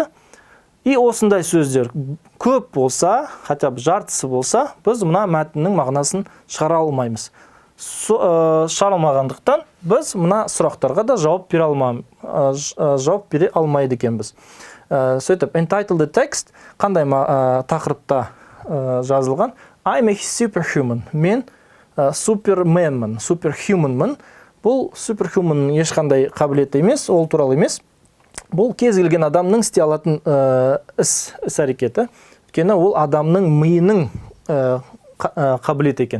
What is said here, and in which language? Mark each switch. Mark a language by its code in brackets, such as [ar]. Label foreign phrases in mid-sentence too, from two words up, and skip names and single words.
[kk] И осындай сөздер көп болса, [ru] хотя бы [kk] жартысы болса, біз мына мәтіннің мағынасын шығара алмаймыз. Шығара алмағандықтан біз мына сұрақтарға да жауап бере алмайды екенбіз. Сөйтіп, [en] entitled text [kk] қандай тақырыпта жазылған? [en] I'm a superhuman. [kk] Мен суперменмін, суперхуманмын. Бұл суперхуманның ешқандай қабілеті емес, ол туралы емес. Бұл кез келген адамның істей алатын іс-әрекеті. Өйткені ол адамның миының қабілеті екен.